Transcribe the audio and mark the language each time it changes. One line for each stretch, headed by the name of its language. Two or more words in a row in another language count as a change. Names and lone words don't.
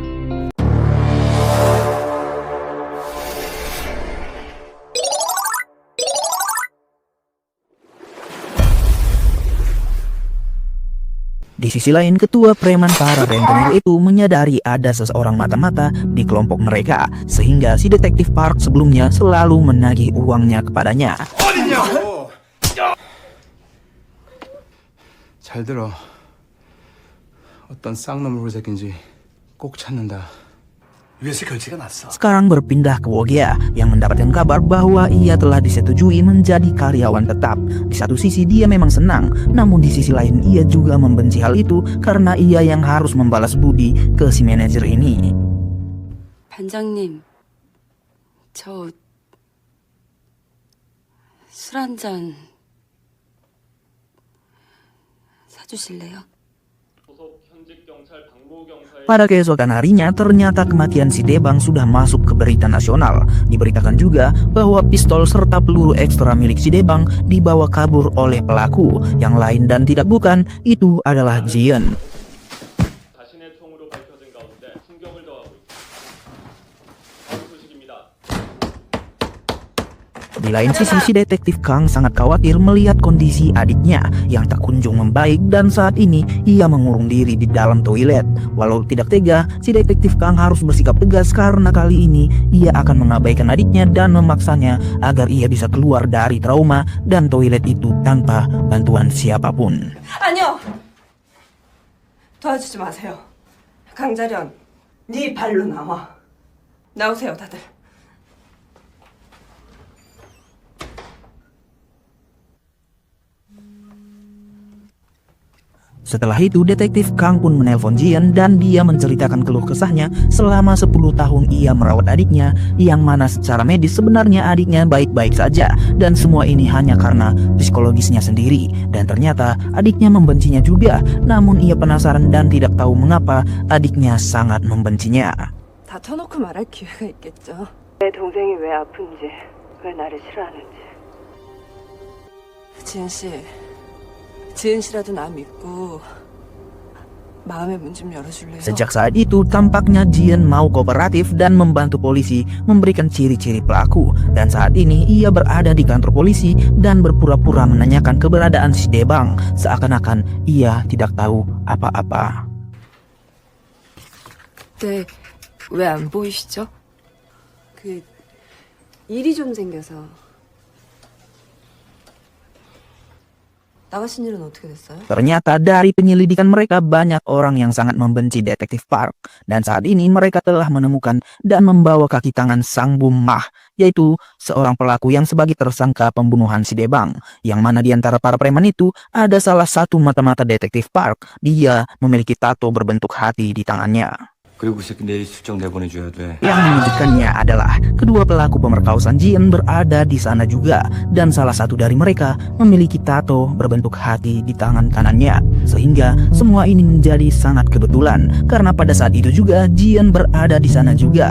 Indonesian: Di sisi lain, ketua preman para rentenir itu menyadari ada seseorang mata-mata di kelompok mereka, sehingga si detektif Park sebelumnya selalu menagih uangnya kepadanya.
Korean: 잘 들어. 어떤 쌍놈을 새끼인지 꼭 찾는다. 위에서 결제가 났어.
Indonesian: Sekarang berpindah ke Wogia yang mendapatkan kabar bahwa ia telah disetujui menjadi karyawan tetap. Di satu sisi dia memang senang, namun di sisi lain ia juga membenci hal itu karena ia yang harus membalas budi ke si manajer ini.
Korean: 반장님, 저 술 한 잔 사주실래요?
Indonesian: Pada keesokan harinya, ternyata kematian si Debang sudah masuk ke berita nasional. Diberitakan juga bahwa pistol serta peluru ekstra milik si Debang dibawa kabur oleh pelaku. Yang lain dan tidak bukan, itu adalah Jian.
Korean: 자신의 총으로 밝혀진 가운데 충격을 더하고 있습니다. 소식입니다.
Indonesian: Di lain sisi, si detektif Kang sangat khawatir melihat kondisi adiknya yang tak kunjung membaik dan saat ini ia mengurung diri di dalam toilet. Walau tidak tega, si detektif Kang harus bersikap tegas karena kali ini ia akan mengabaikan adiknya dan memaksanya agar ia bisa keluar dari trauma dan toilet itu tanpa bantuan siapapun.
Korean: 아니요. 도와주지 마세요. 강자련, 네 발로 나와. 나오세요, 다들.
Indonesian: Setelah itu, detektif Kang pun menelpon Jian dan dia menceritakan keluh kesahnya selama 10 tahun ia merawat adiknya, yang mana secara medis sebenarnya adiknya baik-baik saja dan semua ini hanya karena psikologisnya sendiri. Dan ternyata adiknya membencinya juga, namun ia penasaran dan tidak tahu mengapa adiknya sangat membencinya.
Korean: 다 터놓고 말할 기회가 있겠죠. 내 동생이 왜 아픈지, 왜 나를 싫어하는지. 지은 씨, 지은 씨라도 나 믿고 마음의 문 좀 열어줄래요?
Indonesian: Sejak saat itu, tampaknya Jian mau kooperatif dan membantu polisi memberikan ciri-ciri pelaku. Dan saat ini ia berada di kantor polisi dan berpura-pura menanyakan keberadaan si Debang, seakan-akan ia tidak tahu apa-apa.
Korean: 네, 왜 안 보이시죠? 그 일이 좀 생겨서. 나가신 일은 어떻게 됐어요?
Indonesian: Ternyata dari penyelidikan mereka banyak orang yang sangat membenci detektif Park. Dan saat ini mereka telah menemukan dan membawa kaki tangan Sang Bum Mah, yaitu seorang pelaku yang sebagai tersangka pembunuhan si Debang. Yang mana di antara para preman itu ada salah satu mata-mata detektif Park. Dia memiliki tato berbentuk hati di tangannya.
Korean: 그리고 그 새끼 내일 출장 내보내줘야 돼.
Indonesian: Yang mengejutkannya adalah kedua pelaku pemerkosaan Jian berada di sana juga dan salah satu dari mereka memiliki tato berbentuk hati di tangan kanannya. Sehingga semua ini menjadi sangat kebetulan karena pada saat itu juga Jian berada di sana juga.